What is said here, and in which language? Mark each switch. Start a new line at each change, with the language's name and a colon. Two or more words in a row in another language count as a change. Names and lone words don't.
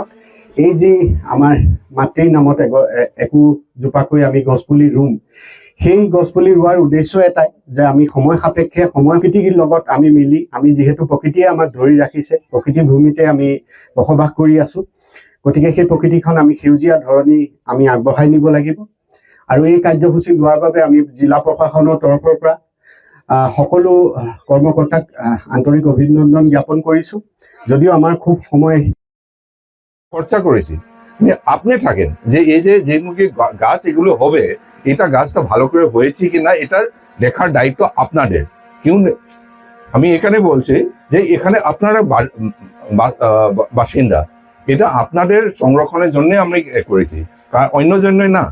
Assamese: এই যি আমাৰ মাতৃৰ নামত একোজোপাকৈ আমি গছপুলি ৰুম, সেই গছপুলি ৰোৱাৰ উদ্দেশ্য এটাই যে আমি সময় সাপেক্ষে সময় প্ৰকৃতিৰ লগত আমি মিলি, আমি যিহেতু প্ৰকৃতিয়ে আমাক ধৰি ৰাখিছে, প্ৰকৃতিৰ ভূমিতে আমি বসবাস কৰি আছোঁ, গতিকে সেই প্ৰকৃতিখন আমি সেউজীয়া ধৰণী আমি আগবঢ়াই নিব লাগিব। আৰু এই কাৰ্যসূচী লোৱাৰ বাবে আমি জিলা প্ৰশাসনৰ তৰফৰ পৰা সকলো কৰ্মকৰ্তাক আন্তৰিক অভিনন্দন জ্ঞাপন কৰিছোঁ। যদিও আমাৰ খুব সময়
Bangla: খরচা করেছি, আপনি থাকেন যে এই যে যেগুলি গাছ এগুলো হবে, এটা গাছটা ভালো করে হয়েছে কিনা এটা দেখার দায়িত্ব আপনাদের। আমি এখানে বলছি যে এখানে আপনারা বাসিন্দা, এটা আপনাদের সংরক্ষণের জন্য আমরা করেছি, অন্য জন্যই না।